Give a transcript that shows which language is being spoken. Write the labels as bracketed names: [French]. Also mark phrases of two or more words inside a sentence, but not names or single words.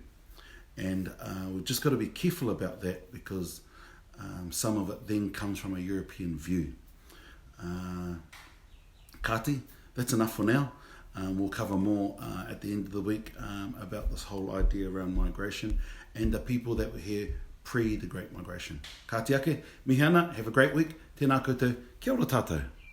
[English] And we've just got to be careful about that, because some of it then comes from a European view. Kati, that's enough for now. We'll cover more at the end of the week about this whole idea around migration and the people that were here pre the Great Migration. [Māori] Ka te ake, mihana, [English] have a great week. [Māori] Tēnā koutou, kia ora tātou.